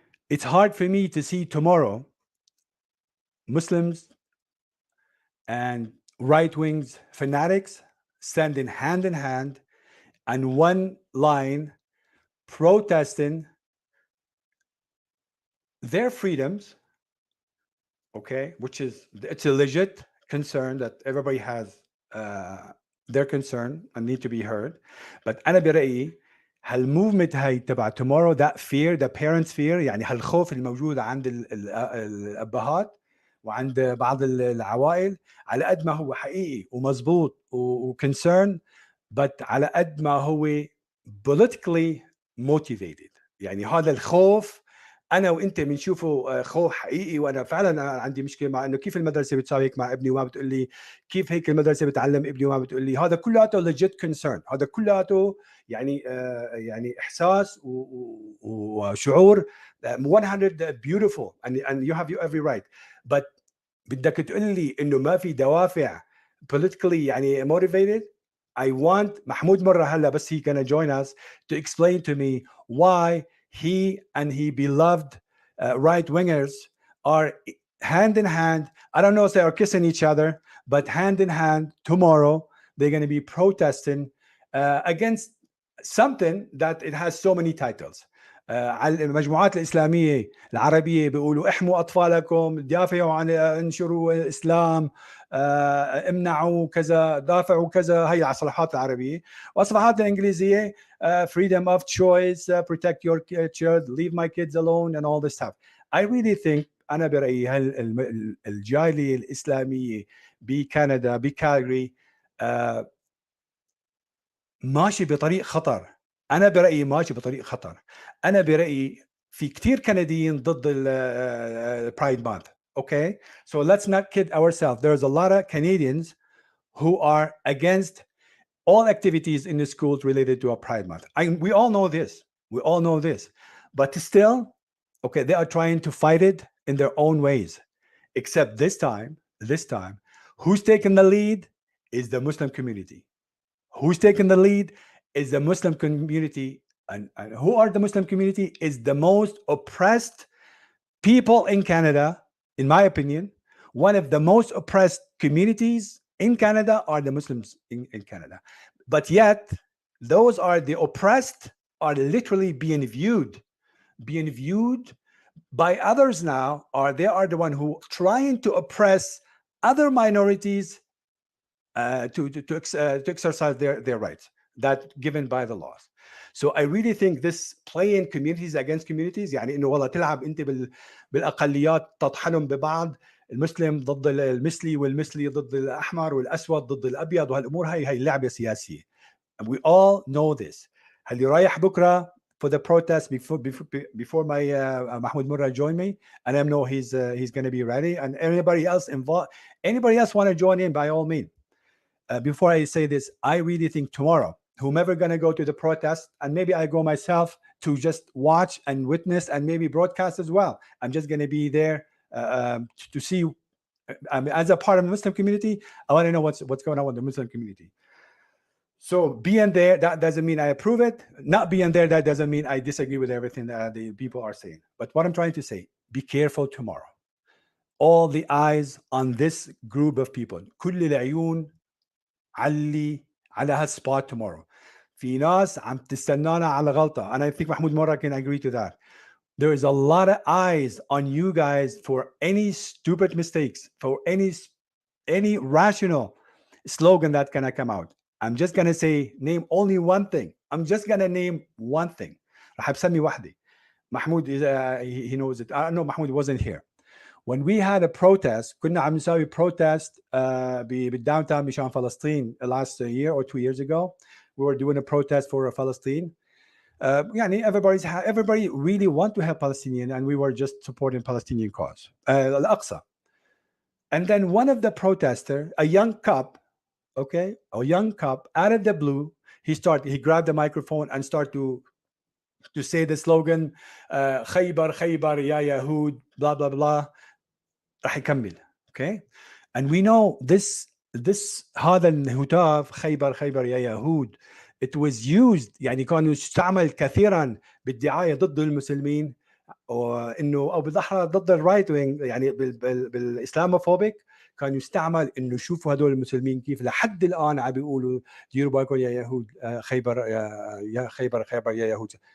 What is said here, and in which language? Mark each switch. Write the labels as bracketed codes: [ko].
[en] It's hard for me to see tomorrow Muslims and right-wing fanatics standing hand in hand and one line protesting their freedoms, okay, which is, it's a legit concern that everybody has their concern and need to be heard. [ar] But أنا برأيي هالmovement هاي تبع tomorrow, [en] that fear, the parents fear, [ar] يعني هالخوف الموجود عند الأبهات وعند بعض العوائل, على قد ما هو حقيقي ومزبوط وكونسيرن, but على قد ما هو [en] politically motivated. [ar] يعني هذا الخوف انا وانت بنشوفه خوف حقيقي, وانا فعلا عندي مشكله مع انه كيف المدرسه بتساوي هيك مع ابني وما بتقول لي, كيف هيك المدرسه بتعلم ابني وما بتقول لي. هذا كلياته [en] legit concern, [ar] هذا كلياته يعني يعني احساس وشعور 100 [en] beautiful and you have every right, but [ar] بدك تقول لي انه ما في دوافع politically يعني motivated. [en] I want محمود مرة [ar] هلا بس [en] he gonna join us to explain to me why he and he beloved right-wingers are hand in hand. I don't know if they are kissing each other, but hand in hand tomorrow they're going to be protesting against something that it has so many titles. [ar] على المجموعات الإسلامية العربية بيقولوا احموا أطفالكم, دافعوا عن, انشروا الإسلام, امنعوا كذا, دافعوا كذا. هي الصفحات العربية. والصفحات الإنجليزية [en] freedom of choice, protect your child, leave my kids alone and all this stuff. I really think [ar] انا برايي الجاليه الاسلاميه بكندا بكالجري ماشي بطريق خطر. انا برايي ماشي بطريق خطر. انا برايي في كتير كنديين ضد البرايد مانث. [en] Okay, so let's not kid ourselves. There's a lot of Canadians who are against all activities in the schools related to a Pride Month. We all know this. We all know this. But still, okay, they are trying to fight it in their own ways. Except this time, who's taking the lead is the Muslim community. Who's taking the lead is the Muslim community. And who are the Muslim community is the most oppressed people in Canada, in my opinion. One of the most oppressed communities in Canada are the Muslims in Canada. But yet, those are the oppressed are literally being viewed by others now, or they are the one who trying to oppress other minorities to exercise their rights that given by the laws. So I really think this playing communities against communities, [ar] يعني انه والله تلعب انت بالاقليات تطحنهم ببعض، المسلم ضد المثلي والمثلي ضد الاحمر والاسود ضد الابيض، وهالامور هي لعبه سياسيه. [en] And we all know this. [ar] اللي رايح بكره [en] for the protest before my Mahmoud Murra join me, and I know he's going to be ready, and anybody else involved, anybody else want to join in, by all means. Before I say this, I really think tomorrow, whomever going to go to the protest, and maybe I go myself to just watch and witness and maybe broadcast as well. I'm just going to be there to see. As a part of the Muslim community, I want to know what's going on with the Muslim community. So being there, that doesn't mean I approve it. Not being there, that doesn't mean I disagree with everything that the people are saying. But what I'm trying to say, be careful tomorrow. All the eyes on this group of people. [ar] كل العيون على هالسبوت tomorrow. في ناس عم تستنانا على غلطة. [en] And I think Mahmoud Murra can agree to that. There is a lot of eyes on you guys for any stupid mistakes, for any rational slogan that gonna come out. I'm just gonna say, name only one thing. I'm just gonna name one thing. [ar] رح بسمي واحدة. [en] Mahmoud is he knows it. I know Mahmoud wasn't here. When we had a protest, [ar] كنا عم نسوي [en] protest بالdowntown [ar] مشان فلسطين [en] last year or 2 years ago. We were doing a protest for Palestine. يعني everybody really want to help Palestinian, and we were just supporting Palestinian cause. Al-Aqsa. And then one of the protesters, a young cop, out of the blue, he grabbed the microphone and started to say the slogan, [ar] خيبر خيبر يا يهود, [en] blah blah blah. [ar] راح يكمل. [en] Okay, and we know this [ar] هذا الهتاف خيبر خيبر يا يهود, [en] it was used, [ar] يعني كان يستعمل كثيرا بالدعايه ضد المسلمين، وانه او بالاحرى ضد الرايت وينج، يعني بالاسلاموفوبيك كان يستعمل انه شوفوا هدول المسلمين كيف لحد الان عم بيقولوا ديروا بالكم يا يهود، خيبر يا خيبر خيبر يا يهود.